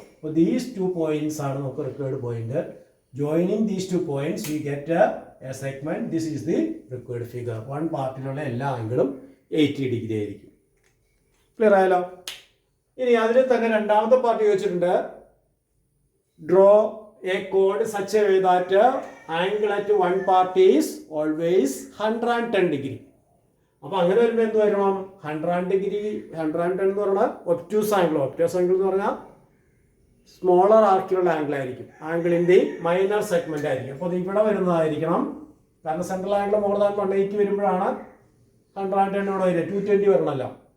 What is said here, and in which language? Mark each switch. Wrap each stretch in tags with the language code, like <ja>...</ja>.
<en>അപ്പോൾ these 2 points</en> <ml>ആണ് നമുക്ക്</ml> <en>Required point. Joining these 2 points we get a segment. This is the required figure.</en> <ml>One പാർട്ടിലുള്ള എല്ലാ ആംഗിളും 80 degree ആയിരിക്കും. ക്ലിയർ ആയല്ലോ? ഇനി അതിൽ തന്നെ രണ്ടാമത്തെ പാർട്ട് ചോദിച്ചിട്ടുണ്ട്.</ml> <en>Draw a chord such a way that angle at one part is always 110 degree.</en> <ml>അപ്പോൾ അങ്ങനെ വരുമ്പോൾ എന്ത് വരണം? 100 ഡിഗ്രി 110 എന്ന് പറഞ്ഞാൽ ഒബ്റ്റ്യൂസ് ആംഗിൾ. ഒബ്റ്റ്യൂസ് ആംഗിൾ എന്ന് പറഞ്ഞാൽ സ്മോളർ ആർക്കിലുള്ള ആംഗിൾ ആയിരിക്കും. ആംഗിളിൻ്റെ മൈനർ സെഗ്മെന്റ് ആയിരിക്കും. അപ്പോൾ അത് ഇവിടെ വരുന്നതായിരിക്കണം. കാരണം സെൻട്രൽ ആംഗിൾ മോർ ദാൻ 180 വരുമ്പോഴാണ് 110 ഇവിടെ വരിക. 220 വരണമല്ലോ.</ml>